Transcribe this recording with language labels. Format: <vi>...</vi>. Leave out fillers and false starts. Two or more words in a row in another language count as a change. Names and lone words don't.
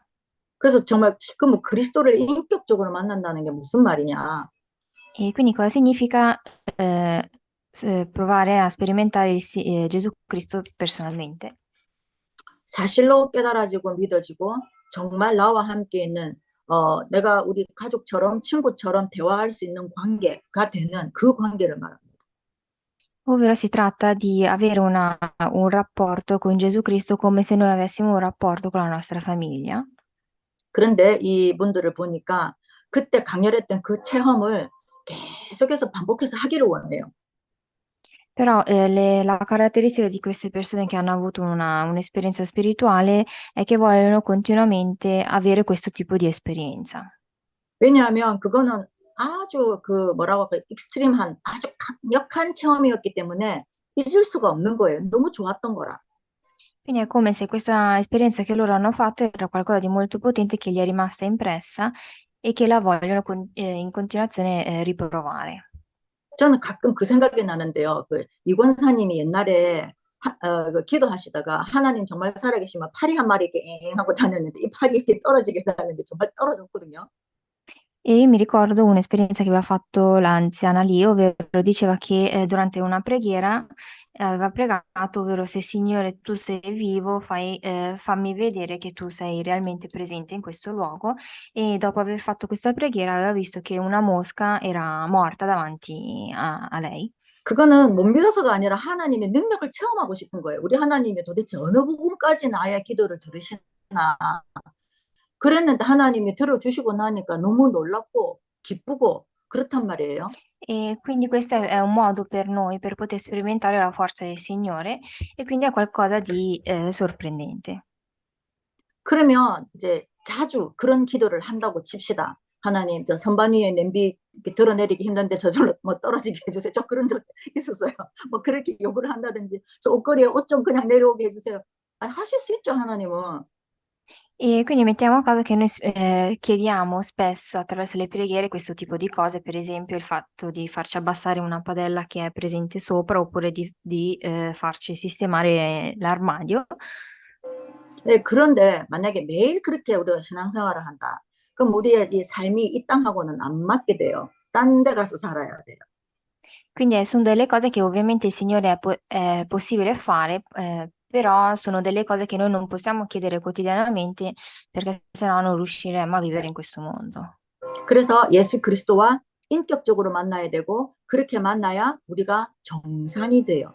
<ko>그래서 정말 그럼 그리스도를 인격적으로 만난다는 게 무슨 말이냐?</ko> <it>E quindi cosa significa provare a sperimentare Gesù Cristo personalmente?</it> <ko>사실로 깨달아지고 믿어지고 정말 나와 함께 있는 내가 우리 가족처럼 친구처럼 대화할 수 있는 관계가 되는 그 관계를 말합니다.</ko> <it>Ovvero si tratta di avere un rapporto con Gesù Cristo come se noi avessimo un rapporto con la nostra famiglia.</it> <ko>그런데 이분들을 보니까 그때 강렬했던 그 체험을 계속해서 반복해서 하기를 원해요.</ko> <it>Però la caratteristica di queste persone che hanno avuto un'esperienza spirituale è che vogliono continuamente avere questo tipo di esperienza.</it> <ko>왜냐하면 그거는 아주 그 뭐라고 할까 익스트림한 아주 강력한 체험이었기 때문에 잊을 수가 없는 거예요. 너무 좋았던 거라.</ko> <it>Quindi è come se questa esperienza che loro hanno fatto era qualcosa di molto potente che gli è rimasta impressa e che la vogliono in continuazione riprovare.</it> <ko>저는 가끔 그 생각이 나는데요. 그 이권사님이 옛날에 그 기도하시다가 하나님 정말 살아계시면 파리 한 마리 이렇게 엥 하고 다녔는데 이 팔이 이렇게 떨어지게 다녔는데 정말 떨어졌거든요.</ko> <it>E mi ricordo un'esperienza che aveva fatto l'anziana lì, ovvero diceva che durante una preghiera aveva pregato, ovvero se Signore tu sei vivo, fammi vedere che tu sei realmente presente in questo luogo. E dopo aver fatto questa preghiera aveva visto che una mosca era morta davanti a lei.</it> <ko>그거는 못 믿어서가 아니라 하나님의 능력을 체험하고 싶은 거예요. 우리 하나님이 도대체 어느 부분까지 나의 기도를 들으시나. 그랬는데 하나님이 들어주시고 나니까 너무 놀랍고 기쁘고 그렇단 말이에요.</ko> <it>E quindi questo è un modo per noi per poter sperimentare la forza del Signore e quindi è qualcosa di sorprendente.</it> <ko>그러면 이제 자주 그런 기도를 한다고 칩시다. 하나님, 저 선반 위에 냄비 이렇게 드러내리기 힘든데 저절로 뭐 떨어지게 해주세요. 저 그런 적 있었어요. 뭐 그렇게 요구를 한다든지, 저 옷걸이에 옷 좀 그냥 내려오게 해주세요. 아니, 하실 수 있죠, 하나님은.</ko> <it>E quindi mettiamo a caso che noi chiediamo spesso attraverso le preghiere questo tipo di cose, per esempio il fatto di farci abbassare una padella che è presente sopra oppure di farci sistemare l'armadio.</it> <ko>네, 그런데 만약에 매일 그렇게 우리가 신앙생활을 한다. 그럼 우리의 이 삶이 이 땅하고는 안 맞게 돼요. 딴 데 가서 살아야 돼요.</ko> <it>Quindi sono delle cose che ovviamente il Signore è possibile fare, però sono delle cose che noi non possiamo chiedere quotidianamente perché sennò non riusciremmo a vivere in questo mondo.</it> <ko>그래서 예수 그리스도와 인격적으로 만나야 되고 그렇게 만나야 우리가 정상이 돼요.</ko>